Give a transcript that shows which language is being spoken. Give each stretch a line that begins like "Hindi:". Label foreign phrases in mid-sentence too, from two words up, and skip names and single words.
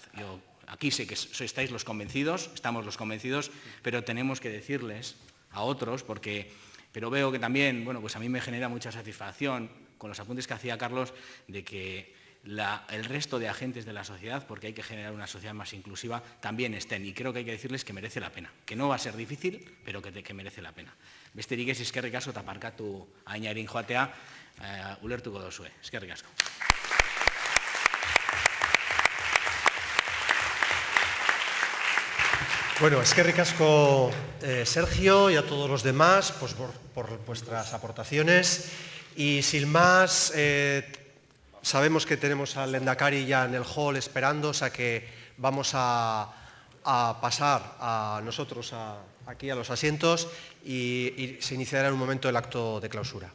Spanish: Yo aquí sé que estáis los convencidos, estamos los convencidos, pero tenemos que decirles a otros, pero veo que también, bueno, pues a mí me genera mucha satisfacción con los apuntes que hacía Carlos de que el resto de agentes de la sociedad, porque hay que generar una sociedad más inclusiva, también estén. Y creo que hay que decirles que merece la pena, que no va a ser difícil, pero que merece la pena.
Basque: Besterik ez, eskerrik asko eta parkatu ainarin joatea, ulertuko duzue. Eskerrik asko.
Spanish: Bueno,
Basque: eskerrik asko
Spanish: Sergio y a todos los demás pues, por vuestras aportaciones. Y sin más, sabemos que tenemos al Lehendakari ya en el hall esperando, o sea que vamos a pasar a nosotros aquí a los asientos y se iniciará en un momento el acto de clausura.